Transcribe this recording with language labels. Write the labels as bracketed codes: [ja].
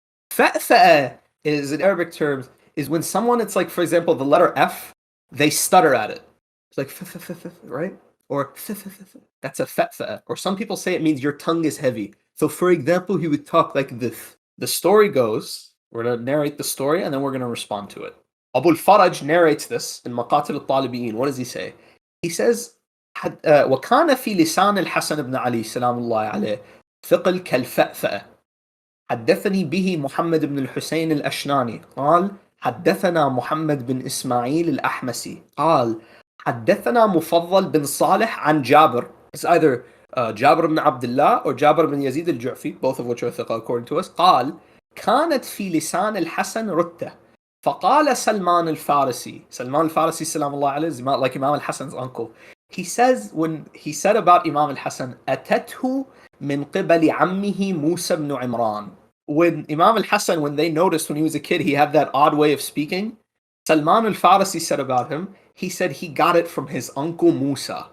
[en] Fa'fa'a is, in Arabic terms, is when someone, it's like, for example, the letter F, they stutter at it. It's like, right? Or, that's a fa'fa'a. Or some people say it means your tongue is heavy. So, for example, he would talk like this. The story goes, we're going to narrate the story and then we're going to respond to it. Abu al-Faraj narrates this in Maqatil al-Talibiyin. What does he say? He says, [ar] وكان في لسان الحسن بن علي سلام الله عليه ثقل كالفأفأة حدثني به محمد بن الحسين الأشناني قال حدثنا محمد بن إسماعيل الأحمسي قال حدثنا مفضل بن صالح عن جابر. [en] It's either جابر بن عبد الله or جابر بن يزيد الجعفي, both of which are ثقة according to us. [ar] قال كانت في لسان الحسن رتة فقال سلمان الفارسي سلام الله عليه, [en] like Imam al-Hassan's uncle. He says, when he said about Imam al-Hassan, [ar] أتته من قبل عمه موسى بن عمران. [en] When Imam al-Hassan, when they noticed when he was a kid, he had that odd way of speaking, Salman al-Farisi said about him, he said he got it from his uncle Musa.